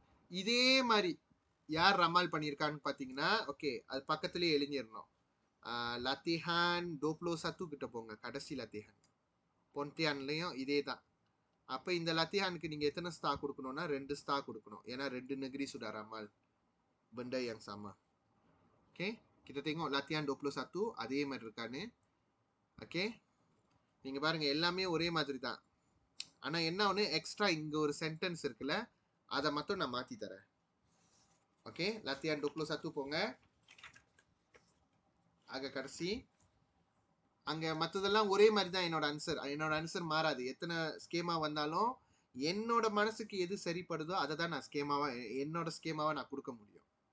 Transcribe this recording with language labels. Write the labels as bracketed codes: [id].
[ta] இதே மாதிரி யார் ரமால் பண்ணியிருக்கான்னு பார்த்தீங்கன்னா, ஓகே, அது பக்கத்துலேயே எழுதிடணும். latihan 21 கிட்ட போங்க, கடைசி latihan. பொன்டியான்லையும் இதே தான். அப்போ இந்த latihanக்கு நீங்கள் எத்தனை ஸ்டார் கொடுக்கணும்னா 2 ஸ்டார் கொடுக்கணும். [ms] ஏன்னா 2 negeri sudah ramal benda yang sama. Okay, kita tengok latihan 21 [ta] அதே மாதிரி இருக்கான்னு. ஓகே, நீங்கள் பாருங்க எல்லாமே ஒரே மாதிரி தான். ஆனால் என்ன ஒன்று எக்ஸ்ட்ரா இங்கே ஒரு சென்டென்ஸ் இருக்குல்ல, அதை மட்டும் நான் மாற்றி தரேன். ஓகே, latihan 21 போங்க, ஆக கடைசி. அங்கே மற்றதெல்லாம் ஒரே மாதிரி தான். என்னோட ஆன்சர் மாறாது. எத்தனை ஸ்கேமா வந்தாலும் என்னோட மனசுக்கு எது சரிப்படுதோ அதை தான் நான் என்னோட ஸ்கேமாவை நான் கொடுக்க முடியும்.